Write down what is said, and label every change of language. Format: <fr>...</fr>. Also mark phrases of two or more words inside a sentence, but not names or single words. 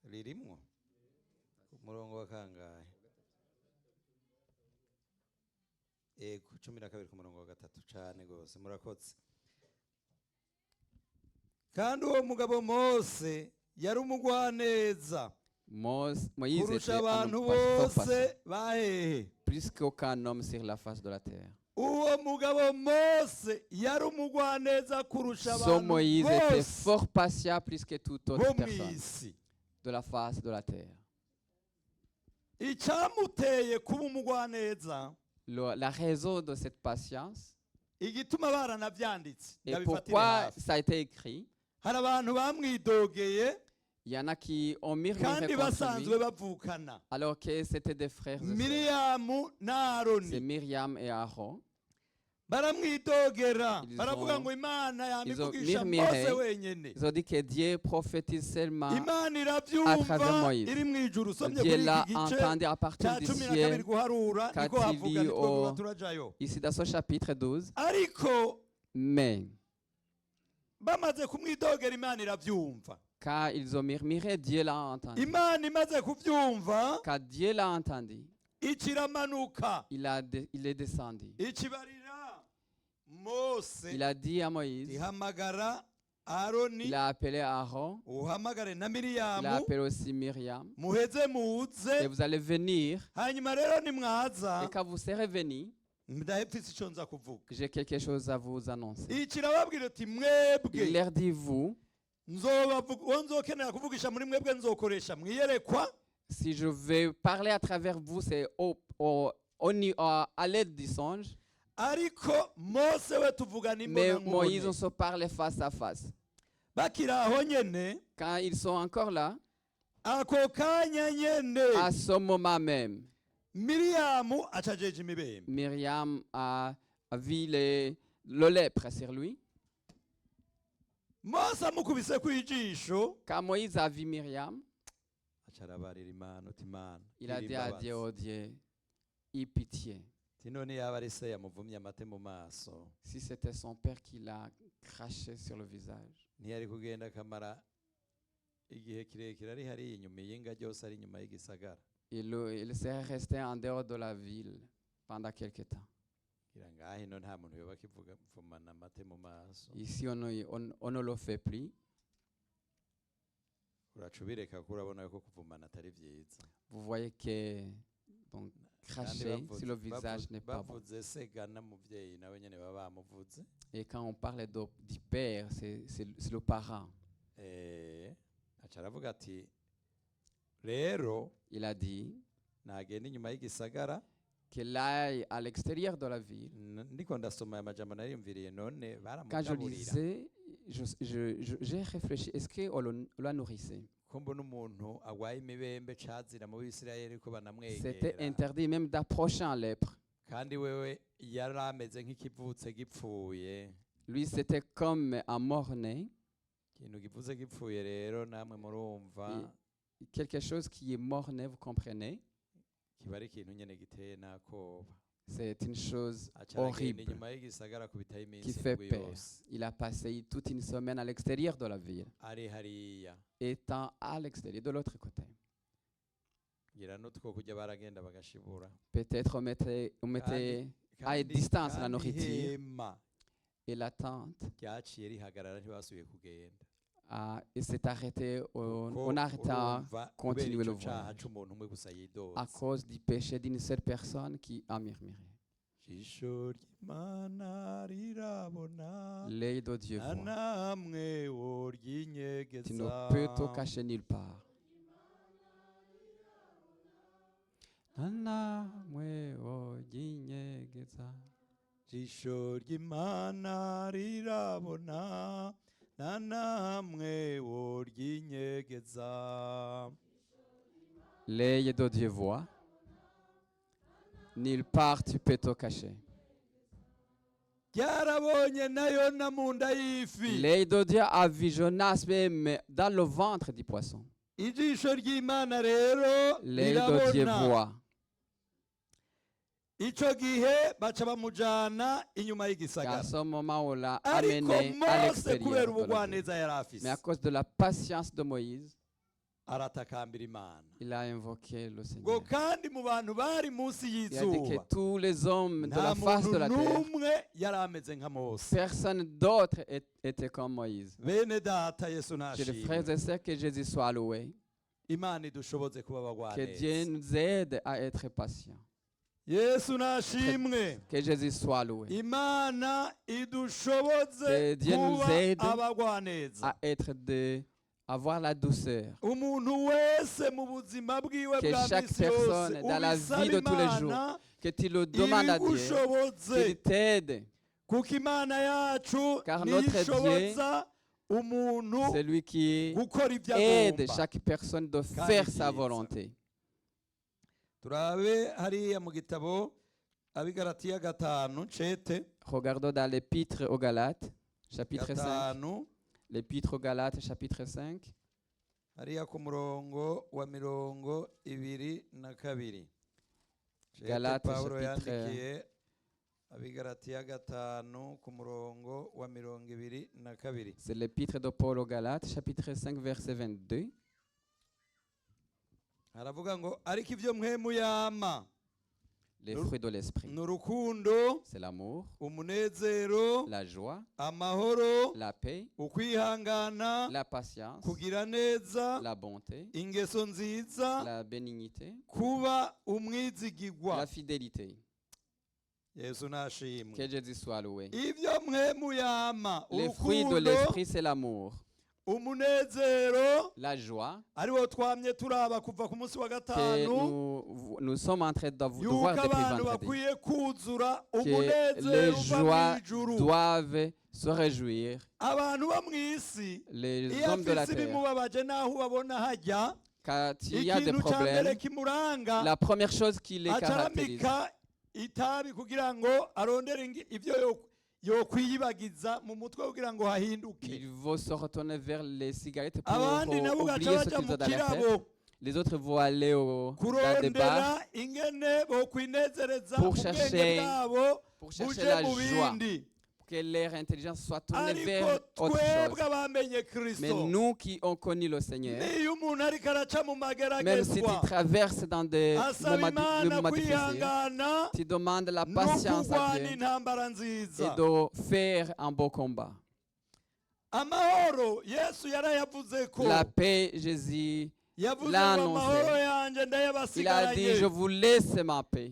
<rn>urimwo umurongo wa kangahe? Ego 12 ku murongo wa 3 cane gose murakoze. Kandi uwo mugabo Mose yari umugwaneza</rn> <fr>Moïse était</fr> <rn>kurusha</rn> <fr>un</fr> <rn>abantu</rn> <fr>homme fort</fr> <rn>bose</rn> <fr>patient,</fr> <rn>bahehe.</rn> <fr>plus qu'aucun homme sur la face de la terre.</fr> <rn>Uwo mugabo Mose yari umugwaneza kurusha</rn> <fr>Ce</fr> <rn>abantu</rn> <fr>Moïse était</fr> <rn>bose</rn> <fr>fort patient plus que toute autre</fr> <rn>bo</rn> <fr>personne</fr> <rn>mw'isi.</rn> <fr>de la face de la terre.</fr> <rn>Icamuteye kuba umugwaneza,</rn> <fr>La raison de cette patience</fr> <rn>igituma baranavyanditse</rn> <fr>et</fr> <rn>ndabifatire</rn> <fr>pourquoi</fr> <rn>hafi.</rn> <fr>ça a été écrit,</fr> <rn>Hari abantu bamwidogeye</rn> <fr>il y en a qui ont murmuré</fr> <rn>kandi</rn> <fr>contre lui</fr> <rn>basanzwe bavukana,</rn> <fr>alors que c'était des frères et sœurs.</fr> <rn>Miriyamu na</rn> <fr>C'est</fr> <rn>Aroni</rn> <fr>Myriam et Aaron.</fr> <rn>baramwidogera,</rn> <fr>Ils</fr> <rn>baravuga</rn> <fr>ont-</fr> <rn>ngo Imana</rn> <fr>ils ont</fr> <rn>yamivugisha</rn> <fr>murmuré.</fr> <rn>Mose wenyene.</rn> <fr>Ils ont dit que Dieu prophétise seulement.</fr> <rn>Imana</rn> <fr>à travers</fr> <rn>iravyumva</rn> <fr>Moïse.</fr> <rn>iri mw'ijuru. Usomye</rn> <fr>Dieu</fr> <rn>kuri</rn> <fr>l'a</fr> <rn>iki gice</rn> <fr>entendu à partir</fr> <rn>ca</rn> <fr>du</fr> <rn>12</rn> <fr>ciel.</fr> <rn>guharura</rn> <fr>Quand</fr> <rn>niko</rn> <fr>il</fr> <rn>havuga</rn> <fr>dit</fr> <rn>nitwo</rn> <fr>au-</fr> <rn>turajayo.</rn> <fr>Ici dans ce chapitre 12.</fr> <rn>Ariko</rn> <fr>Mais</fr> <rn>bamaze kumwidogera Imana iravyumva.</rn> <fr>quand ils ont murmuré, Dieu l'a entendu.</fr> <rn>Imana imaze kuvyumva</rn> <fr>Quand Dieu l'a entendu,</fr> <rn>ikiramanuka</rn> <fr>il est descendu.</fr> <rn>ikibarira Mose</rn> <fr>Il a dit à Moïse,</fr> <rn>ihamagara Aroni</rn> <fr>il a appelé Aaron,</fr> <rn>uhamagare na</rn> <fr>il a</fr> <rn>Miriyamu</rn> <fr>appelé aussi Myriam.</fr> <rn>muheze</rn> <fr>Et</fr> <rn>muze</rn> <fr>vous allez venir.</fr> <rn>hanyuma rero nimwaza</rn> <fr>Et quand vous serez venus,</fr> <rn>ndahepfise ico nza kuvuga.</rn> <fr>j'ai quelque chose à vous annoncer.</fr> <rn>Ikirababwira ati</rn> <fr>Il</fr> <rn>mwebwe</rn> <fr>leur dit, vous,</fr> <rn>uwo nzokenera kuvugisha muri mwebwe nzokoresha mwiyerekwa</rn> <fr>si je vais parler à travers vous, c'est à l'aide du songe.</fr> <rn>ariko Mose we tuvugana</rn> <fr>Mais Moïse, on</fr> <rn>imbona</rn> <fr>se parle face à face.</fr> <rn>bakiri aho nyene</rn> <fr>Quand ils sont encore là,</fr> <rn>ako kanya nyene</rn> <fr>à ce moment même,</fr> <rn>Miriyamu acajeje imibembe.</rn> <fr>Myriam a vu le lèpre sur lui.</fr> <rn>Mose amukubise kwijisho</rn> <fr>Quand Moïse a vu Myriam,</fr> <rn>acarabarira Imana uti Imana</rn> <fr>il a dit à Dieu, oh Dieu, aie pitié.</fr> <rn>none yaba ari se yamuvumye amate mu maso</rn> <fr>Si c'était son père qui l'a craché sur le visage,</fr> <rn>ntiyari kugenda akamara igihe kirekire ari hariya inyuma y'inga ryose ari inyuma y'igisagara.</rn> <fr>il serait resté en dehors de la ville pendant quelque temps.</fr> <rn>ngira ngaho ino nta muntu yoba akivuga mvumana amate mu maso.</rn> <fr>Ici, on ne le fait plus.</fr> <rn>Uraca ubireka kuko urabona ko kuvumana atari vyiza.</rn> <fr>Vous voyez que donc, cracher sur le visage n'est pas bon.</fr> <rn>bavuze se gana muvyeyi nawe nyene baba bamuvuze.</rn> <fr>Et quand on parle du père, c'est le parent.</fr> <rn>Aca aravuga ati rero</rn> <fr>Il a dit</fr> <rn>nagenda inyuma y'igisagara</rn> <fr>qu'il aille à l'extérieur de la ville.</fr> <rn>ndiko ndasoma aya majambo nariyumviriye none</rn> <fr>Quand je</fr> <rn>baramugaburira</rn> <fr>lisais, j'ai réfléchi, est-ce qu'on la nourrissait?</fr> <rn>ko mbona umuntu agwaye imibembe cazira mu Bisirayeli ko</rn> <fr>C'était</fr> <rn>banamwegera</rn> <fr>interdit même d'approcher un lèpre.</fr> <rn>kandi wewe yari ameze nk'ikivutse gipfuye.</rn> <fr>Lui, c'était comme un mort-né,</fr> <rn>Ikintu givuze gipfuye rero namwe murumva</rn> <fr>quelque chose qui est mort-né, vous comprenez?</fr> <rn>kiba ari ikintu nyene giteye n'akoba.</rn> <fr>C'est une chose</fr> <rn>Aca aragenda</rn> <fr>horrible</fr> <rn>inyuma y'igisagara kubitaho</rn> <fr>qui</fr> <rn>iminsi</rn> <fr>fait</fr> <rn>indwi</rn> <fr>peur.</fr> <rn>yose</rn> <fr>Il a passé toute une semaine à l'extérieur de la ville,</fr> <rn>ari hariya.</rn> <fr>étant à l'extérieur, de l'autre côté.</fr> <rn>ngira n'utwo kurya baragenda bagashibura.</rn> <fr>Peut-être on mettait à</fr> <rn>Kandi-</rn> <fr>distance la</fr> <rn>kandi</rn> <fr>nourriture</fr> <rn>ihema</rn> <fr>et la tente</fr> <rn>ryaciye rihagarara ntibasubiye kugenda.</rn> <fr>et s'est arrêté,</fr> <rn>Kuko</rn> <fr>on a arrêté à</fr> <rn>urumva</rn> <fr>continuer</fr> <rn>kubera</rn> <fr>le</fr> <rn>ico caha</rn> <fr>voyage</fr> <rn>c'umuntu umwe gusa yidoze.</rn> <fr>à cause du péché d'une seule personne qui a murmuré.</fr> <rn>Jisho ry'Imana rirabona</rn> <fr>L'œil de Dieu</fr> <rn>na</rn> <fr>voit.</fr> <rn>namwe</rn> <fr>Tu</fr> <rn>woryinyegeza.</rn> <fr>ne peux te cacher nulle part.</fr> <rn>Namwe ojinyegeza. Jisho ry'Imana rirabona na namwe woryinyegeza.</rn> <fr>L'œil de Dieu voit. Nulle part tu peux te cacher.</fr> <rn>Ryarabonye nayo na mu nda y'ifi.</rn> <fr>L'œil de Dieu a vu Jonas même dans le ventre du poisson.</fr> <rn>Ijisho ry'Imana rero</rn> <fr>L'œil de Dieu</fr> <rn>rirabona.</rn> <fr>voit.</fr> <rn>Ico gihe baca bamujana inyuma</rn> <fr>À</fr> <rn>y'igisagara.</rn> <fr>ce moment, on l'a</fr> <rn>Ariko</rn> <fr>amené à</fr> <rn>Mose</rn> <fr>l'extérieur.</fr> <rn>kubera</rn> <fr>de la ville.</fr> <rn>ubugwaneza yari afise</rn> <fr>Mais à cause de la patience de Moïse,</fr> <rn>aratakambira imana</rn> <fr>Il a invoqué le</fr> <rn>ngo</rn> <fr>Seigneur.</fr> <rn>kandi mu bantu bari munsi</rn> <fr>Il a dit que</fr> <rn>y'izuba</rn> <fr>tous les hommes de</fr> <rn>nta</rn> <fr>la face</fr> <rn>muntu</rn> <fr>de la terre,</fr> <rn>n'umwe yari ameze nka mose.</rn> <fr>personne d'autre était comme Moïse.</fr> <rn>bene data yesu</rn> <fr>J'ai des frères</fr> <rn>nashimwe</rn> <fr>et sœurs, que Jésus soit loué.</fr> <rn>imana idushoboze kuba</rn> <fr>Que Dieu</fr> <rn>abagwaneza.</rn> <fr>nous aide à être patients.</fr> <rn>yesu nashimwe</rn> <fr>Que Jésus soit loué.</fr> <rn>imana idushoboze</rn> <fr>Que Dieu nous</fr> <rn>kuba</rn> <fr>aide</fr> <rn>abagwaneza.</rn> <fr>À être avoir la douceur.</fr> <rn>umuntu wese mu buzima bwiwe</rn> <fr>Que</fr> <rn>bwa</rn> <fr>chaque</fr> <rn>misi yose</rn> <fr>personne dans la vie de tous les jours,</fr> <rn>imana</rn> <fr>que tu le demandes à Dieu,</fr> <rn>ibigushoboze</rn> <fr>qu'il t'aide.</fr> <rn>kuko imana yacu</rn> <fr>Car</fr> <rn>niyo</rn> <fr>notre</fr> <rn>ishoboza umuntu</rn> <fr>C'est lui qui</fr> <rn>gukora ibyo</rn> <fr>aide</fr> <rn>agomba.</rn> <fr>chaque personne de</fr> <rn>Kandi</rn> <fr>faire sa</fr> <rn>byiza.</rn> <fr>volonté.</fr> <rn>turabe hariya mu gitabo abigaratiya gatanu cete</rn> <fr>Regardons dans l'épître aux Galates, chapitre 5.</fr> <rn>gatanu</rn> <fr>L'épître aux Galates, chapitre 5.</fr> <rn>hariya ku murongo wa mirongo ibiri na kabiri. Cete</rn> <fr>Galates,</fr> <rn>Pawulo</rn> <fr>chapitre-</fr> <rn>yandikiye abigaratiya gatanu ku murongo wa mirongo ibiri na kabiri.</rn> <fr>C'est l'épître de Paul aux Galates, chapitre 5, verset 22.</fr> <rn>haravuga ngo ariko ibyo mwemu yama</rn> <fr>Les fruits de l'esprit.</fr> <rn>ni urukundo,</rn> <fr>C'est l'amour,</fr> <rn>umunezero,</rn> <fr>la joie,</fr> <rn>amahoro,</rn> <fr>la paix,</fr> <rn>ukwihangana,</rn> <fr>la patience,</fr> <rn>kugira neza,</rn> <fr>la bonté,</fr> <rn>ingeso nziza,</rn> <fr>la bénignité,</fr> <rn>kuba umwizigigwa.</rn> <fr>la fidélité.</fr> <rn>Yesu nashimwe.</rn> <fr>Que Jésus soit loué.</fr> <rn>Ibyo mwemu yama</rn> <fr>Les fruits de</fr> <rn>urukundo,</rn> <fr>l'esprit, c'est l'amour,</fr> <rn>umunezero,</rn> <fr>la joie,</fr> <rn>ariwo twamye turaba kuva ku munsi wa</rn> <fr>que</fr> <rn>gatanu,</rn> <fr>nous sommes en train de voir</fr> <rn>yuko</rn> <fr>depuis</fr> <rn>abantu</rn> <fr>vendredi.</fr> <rn>bakwiye kuzura</rn> <fr>Que les</fr> <rn>umunezero uva</rn> <fr>joies</fr> <rn>mw'ijuru.</rn> <fr>doivent se réjouir.</fr> <rn>Abantu bo mw'isi</rn> <fr>Les</fr> <rn>iyo</rn> <fr>hommes de la</fr> <rn>afise</rn> <fr>terre,</fr> <rn>ibimubabaje n'aho ubabona hajya,</rn> <fr>quand il y a des</fr> <rn>ikintu ca mbere</rn> <fr>problèmes,</fr> <rn>kimuranga</rn> <fr>la première chose qui les caractérise,</fr> <rn>acaramika itabi kugira ngo arondere ibyo yokwiyibagiza mu mutwe kugira ngo hahinduke.</rn> <fr>il va se retourner vers les cigarettes pour</fr> <rn>abandi nabo</rn> <fr>oublier</fr> <rn>gaca</rn> <fr>ce</fr> <rn>baja</rn> <fr>qu'ils</fr> <rn>mu</rn> <fr>ont dans la tête.</fr> <rn>kirabo</rn> <fr>Les autres vont aller dans des bars</fr> <rn>kurondera ingene bokwinezereza</rn> <fr>Pour</fr> <rn>ubwenge</rn> <fr>chercher-</fr> <rn>bwabo</rn> <fr>pour chercher</fr> <rn>buje</rn> <fr>la</fr> <rn>mu</rn> <fr>joie,</fr> <rn>bindi.</rn> <fr>que leur intelligence soit tournée</fr> <rn>ariko</rn> <fr>vers autre</fr> <rn>twebwe</rn> <fr>chose.</fr> <rn>abamenye</rn> <fr>Mais</fr> <rn>kristo</rn> <fr>nous qui ont connu le Seigneur,</fr> <rn>niyo umuntu ariko araca mu</rn> <fr>même si tu</fr> <rn>mageragezwa</rn> <fr>traverses dans des</fr> <rn>asaba imana</rn> <fr>moments difficiles,</fr> <rn>kwihangana</rn> <fr>tu demandes la</fr> <rn>no</rn> <fr>patience à</fr> <rn>kurwana</rn> <fr>Dieu</fr> <rn>intambara</rn> <fr>et</fr> <rn>nziza.</rn> <fr>de faire un beau combat.</fr> <rn>amahoro yesu yarayavuze ko</rn> <fr>La paix, Jésus,</fr> <rn>yavuze</rn> <fr>l'a</fr> <rn>ngo</rn> <fr>annoncé.</fr> <rn>amahoro yanjye</rn> <fr>il a dit,</fr> <rn>ndayabasigaranye</rn> <fr>je vous laisse ma paix.</fr>